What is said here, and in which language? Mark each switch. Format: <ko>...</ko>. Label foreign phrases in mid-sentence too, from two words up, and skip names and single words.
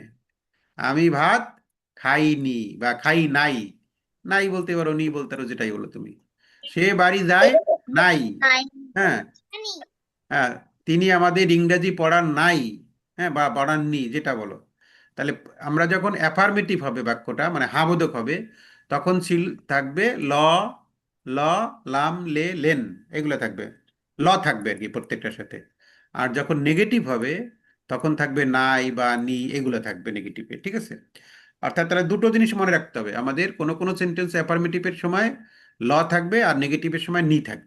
<bn>আমি ভাত খাইনি বা খাই নাই, নাই বলতে পারো, নি বলতে পারো, যেটাই বলো তুমি। সে বাড়ি যায় নাই। নাই। হ্যাঁ, জানি। হ্যাঁ, তিনি আমাদের ইংরেজি পড়ান নাই, হ্যাঁ, বা পড়াননি, যেটা বলো। তাহলে আমরা যখন অ্যাফার্মেটিভ হবে বাক্যটা, মানে হ্যাঁ বোধক হবে, তখন ছিল থাকবে ল, ল, লাম, লে, লেন, এগুলো থাকবে, ল থাকবে আর কি প্রত্যেকটার সাথে। আর যখন নেগেটিভ হবে তখন থাকবে নাই বা নি, এগুলো থাকবে নেগেটিভে। ঠিক আছে, অর্থাৎ তাহলে দুটো জিনিস মনে রাখতে হবে আমাদের, কোনো কোনো সেন্টেন্স অ্যাফার্মেটিভের সময় ল থাকবে আর নেগেটিভের সময় নি থাকবে।</bn>